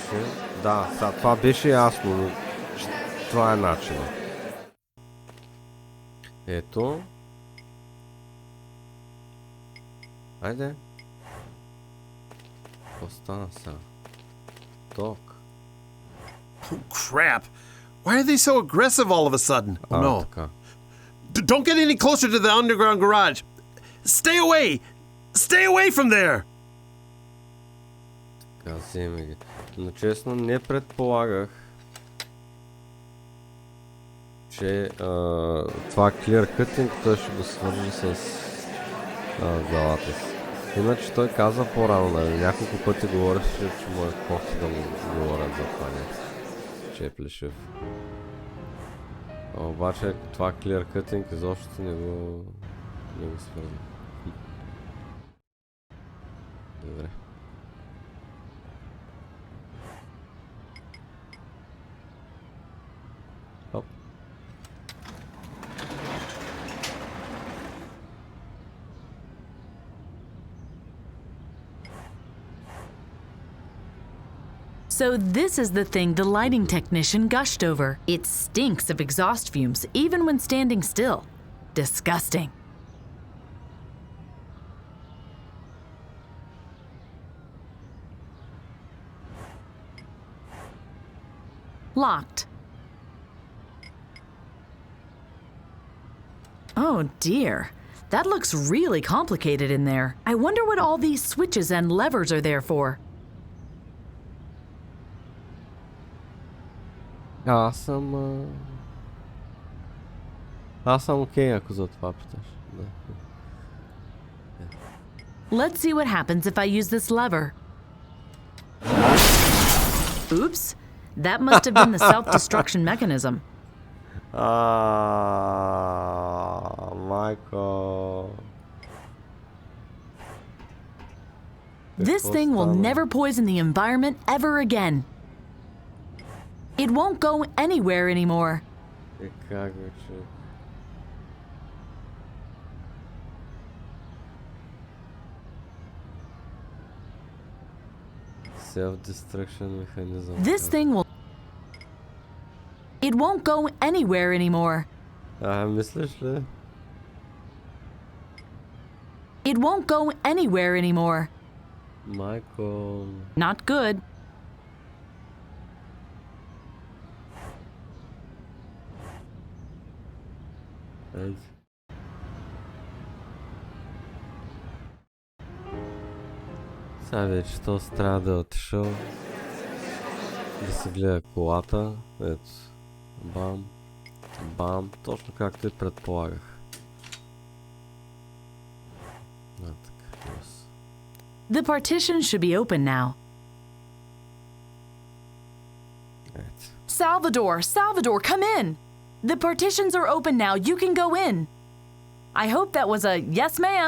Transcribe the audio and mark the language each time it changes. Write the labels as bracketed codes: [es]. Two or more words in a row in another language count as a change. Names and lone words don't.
[bg] Да, сега това беше ясно, но... Това е начинът. Ето. Айде. Какво стана сега? Ток. [en] Oh, crap. Why are they so aggressive all of a sudden? Oh, no. [bg] Така. [en] Don't get any closer to the underground garage. Stay away! Stay away from there! [bg] Така, вземе ги. Но честно не предполагах, че това [en] clear cutting [bg] той ще го свържи с главата си. Иначе той каза по-рано, нали, няколко пъти говореше, че му е кофти да му говорят за това нещо, че е плешив. Обаче това [en] clear cutting [bg] изобщо не го свърза. Добре. Оп. [en] So this is the thing the lighting technician gushed over. It stinks of exhaust fumes, even when standing still. Disgusting. Locked. Oh dear. That looks really complicated in there. I wonder what all these switches and levers are there for. [bg] Аз съм окей, ако за това питаш. Да. [en] Let's see what happens if I use this lever. Oops. That must have been the self-destruction mechanism. [bg] Майко. [en] This thing will never poison the environment ever again. It won't go anywhere anymore. [bg] Как бе, че? [en] Self-destruction mechanism. This thing will... It won't go anywhere anymore. [bg] Мислиш ли? [en] It won't go anywhere anymore. [bg] Майко. [en] Not good. [bg] Сега вече този трябва да е отишъл да се гледа колата. Ето. Бам. Бам. Точно както и предполагах. Така. [en] The partition should be open now. [bg] Ето. [en] Salvador, come in! The partitions are open now. You can go in. I hope that was a yes, ma'am.